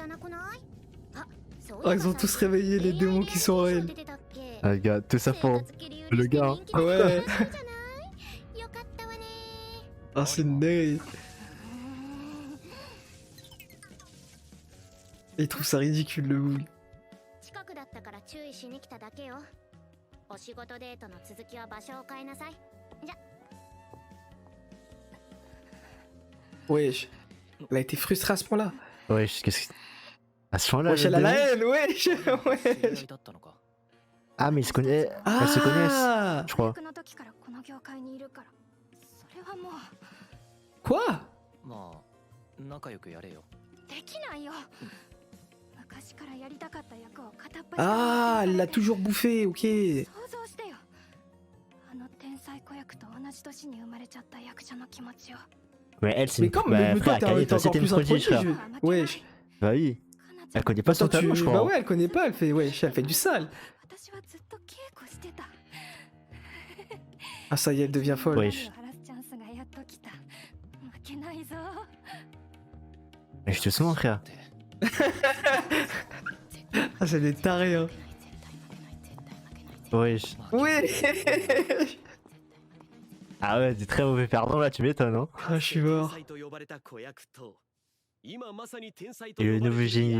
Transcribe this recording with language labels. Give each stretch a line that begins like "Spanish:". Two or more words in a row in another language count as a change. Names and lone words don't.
French: Oh ils ont tous réveillé les démons qui sont en elle. Ah, les gars, tout ça pour le gars. Hein. Ouais. Oh c'est une dingue. Il trouve ça ridicule le boug.
Japanese: 近くだったから注意しに来ただけよ。お仕事デートの続きは場所を変えなさい。じゃ。
French: Wesh. Elle a été frustrée à ce point-là. Wesh, qu'est-ce que. À ce point-là. Wesh, elle a la haine, wesh. Wesh. Ah, mais ils se connaissent. Elles se connaissent, Ah. je crois. Quoi?
Japanese: まあ、仲良くやれよ。できないよ。昔からやりたかった役を片っ端から
French: Ah, elle l'a toujours bouffé, ok.
Japanese: 想像してよ。あの天才子役と同じ年に生まれちゃった役者の気持ちを。
French: Mais elle, c'est Mais une. comme Bah, mais toi, frère, Akane, t'es toi, encore c'était une plus un prodige, frère. prodige. Wesh. Bah oui. Elle connaît pas son Attends, talent, je Bah crois. ouais, elle connaît pas, elle fait, wesh, elle fait du sale.
Japanese: 私はずっと稽古してた。
French: Ah, ça y est, elle devient folle. Wesh.
Japanese: 晴らすチャンスがやっと来た。負けないぞ。
French: Mais je te sens, frère. Ah, c'est des tarés, hein. Wesh. Wesh. Ah ouais, des très mauvais perdants là, tu m'étonnes, hein. Ah, je suis mort. Et le nouveau génie.